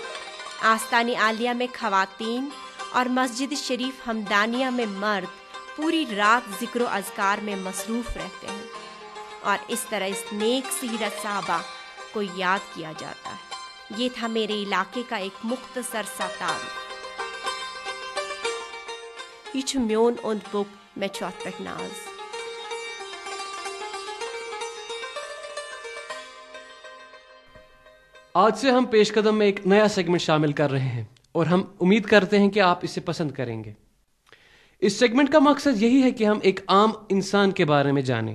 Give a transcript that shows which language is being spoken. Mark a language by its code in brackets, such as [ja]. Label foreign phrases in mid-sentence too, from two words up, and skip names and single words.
[ur] آستان عالیہ میں خواتین اور مسجد شریف ہمدانیہ میں مرد پوری رات ذکر و اذکار میں مصروف رہتے ہیں، اور اس طرح اس نیک سیرت صحابہ کو یاد کیا جاتا ہے۔ یہ تھا میرے علاقے کا ایک مختصر سا تعارف۔ [ks] یہ چھُ میون اوٚنٛد پوٚک، مےٚ چھُ اَتھ پٮ۪ٹھ ناز۔ [ur] آج سے ہم پیش قدم میں ایک نیا سیگمنٹ شامل کر رہے ہیں، اور ہم امید کرتے ہیں کہ آپ اسے پسند کریں گے۔ اس سیگمنٹ کا مقصد یہی ہے کہ ہم ایک عام انسان کے بارے میں جانیں۔